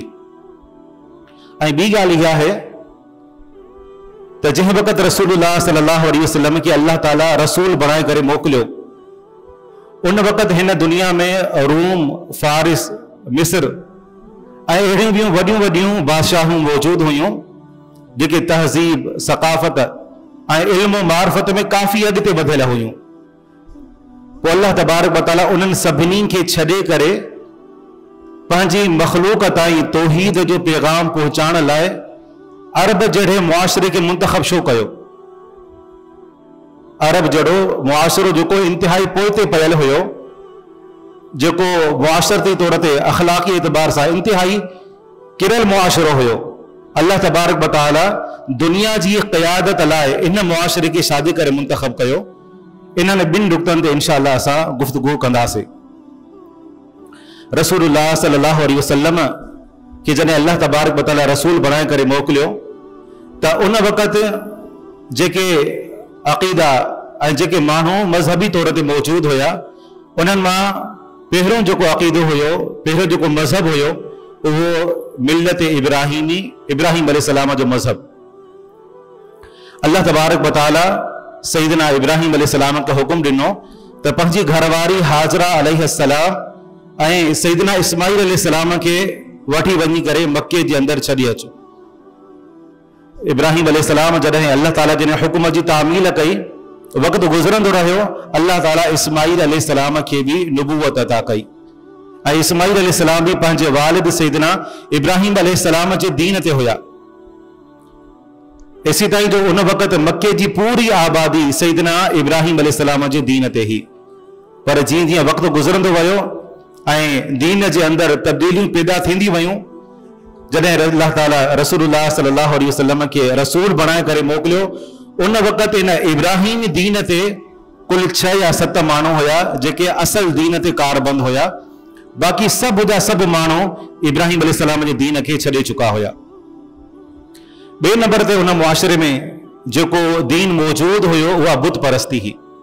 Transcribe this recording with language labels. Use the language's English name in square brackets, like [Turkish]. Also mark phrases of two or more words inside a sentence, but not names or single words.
[Sindhi] ऐं ॿी ॻाल्हि इहा आहे त जंहिं वक़्तु रसूलुल्लाह [Arabic] صلى الله عليه وسلم [Sindhi] खे अल्लाह ताला रसूल बणाए करे मोकिलियो, उन वक़्तु हिन दुनिया में रूम, फारिस, मिस्र ऐं अहिड़ियूं ॿियूं वॾियूं वॾियूं बादशाहूं मौजूद हुयूं जेके तहज़ीब, सक़ाफ़त ऐं इल्म मार्फत में काफ़ी अॻिते वधियल हुयूं। पोइ अल्लाह [Arabic] تبارك وتعالى [Sindhi] उन्हनि सभिनी खे छॾे करे पंहिंजी मख़लूक़ ताईं तौहीद जो पैगाम पहुचाइण लाइ अरब जहिड़े मुआशरे खे मुंतख़ब छो कयो? अरब जहिड़ो मुआशरो जेको इंतिहाई पोइते पयल हुयो, जेको मुआशरती तौर ते अख़लाक़ी एतबार सां इंतिहाई किरल मुआशरो हुयो, अल्लाह [Arabic] تبارك وتعالى [Sindhi] दुनिया जी क़यादत लाइ इन मुआशरे खे शादी करे मुंतख़ब कयो। इन्हनि 2 नुक़्तनि ते इंशाअल्लाह असां गुफ़्तगू कंदासीं। रसूलुल्लाह [Arabic] صلى الله عليه وسلم [Sindhi] खे जॾहिं अल्लाह [Arabic] تبارك وتعالى [Sindhi] रसूल बणाए करे मोकिलियो त उन वक़्तु जेके अक़ीदा ऐं जेके माण्हू मज़हबी तौर ते मौजूद हुया, उन्हनि मां पहिरियों जेको अक़ीदो हुयो, पहिरियों जेको मज़हब हुयो, उहो मिल्लत इब्राहीम अलैहिस्सलाम जो मज़हब। अल्लाह [Arabic] تبارك وتعالى [Sindhi] सैयदना इब्राहिम अलैहिस्सलाम खे हुक्म ॾिनो त पंहिंजी घरवारी हाजरा अलैहिस्सलाम ऐं सैयदना इस्माइल अलैहिस्सलाम खे वठी वञी करे मक्के जे अंदरि छॾे अचो। इब्राहिम अलैहिस्सलाम जॾहिं अल्लाह ताला जिन हुक्म जी तामील कई, वक़्तु गुज़रंदो रहियो, अल्लाह ताला इस्माइल अलैहिस्सलाम खे बि नुबुवत अता कई ऐं इस्माइल अलैहिस्सलाम बि पंहिंजे वालिद सैयदना इब्राहिम अलैहिस्सलाम जे दीन ते हुया। इसी ताईं जो उन वक़्त मक्के जी पूरी आबादी सैयदना इब्राहिम अलैहिस्सलाम जे दीन ते ही। पर जीअं जीअं वक़्तु गुज़रंदो वियो ऐं दीन जे अंदरि तब्दीलियूं पैदा थींदी वयूं, जॾहिं अल्लाह ताला रसूलुल्लाह [Arabic] صلى الله عليه وسلم [Sindhi] खे रसूल बणाए करे मोकिलियो, उन वक़्त इन इब्राहिम दीन ते कुल 6 या 7 माण्हू हुया जेके असल दीन ते कारबंद हुया। बाक़ी सभु जा सभु माण्हू इब्राहिम अलैहिस्सलाम जे दीन खे छॾे चुका हुया। ॿिए नंबर ते उन मुआशरे में जेको दीन मौजूद हुयो उहा बुत परस्ती ही।